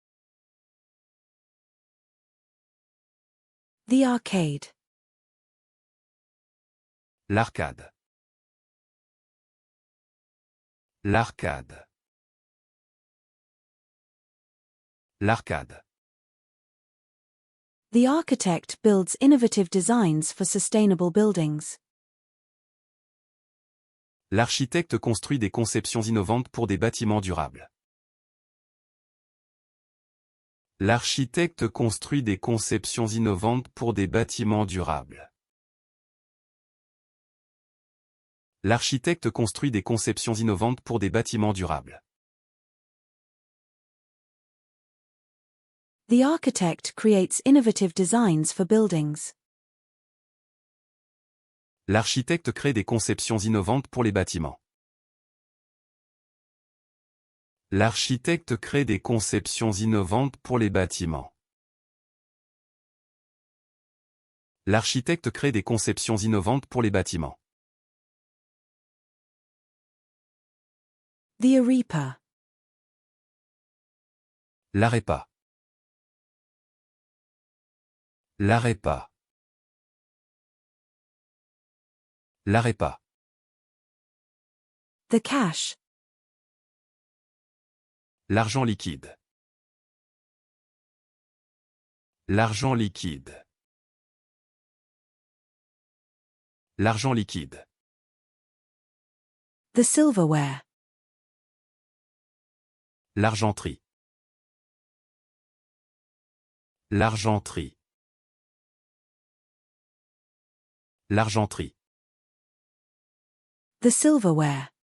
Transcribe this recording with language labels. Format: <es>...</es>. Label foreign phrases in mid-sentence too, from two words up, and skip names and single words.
<en>The arcade.</en> <fr>L'arcade. L'arcade. L'arcade.</fr> <en>The architect builds innovative designs for sustainable buildings.</en> <fr>L'architecte construit des conceptions innovantes pour des bâtiments durables. L'architecte construit des conceptions innovantes pour des bâtiments durables. L'architecte construit des conceptions innovantes pour des bâtiments durables.</fr> <en>The architect creates innovative designs for buildings.</en> <fr>L'architecte crée des conceptions innovantes pour les bâtiments. L'architecte crée des conceptions innovantes pour les bâtiments. L'architecte crée des conceptions innovantes pour les bâtiments.</fr> <en>The arepa.</en> <fr>L'arépa. L'arépa. L'arépa.</fr> <en>The cash.</en> <fr>L'argent liquide. L'argent liquide. L'argent liquide.</fr> <en>The silverware.</en> <fr>L'argenterie. L'argenterie. L'argenterie.</fr> <en>The silverware.</en>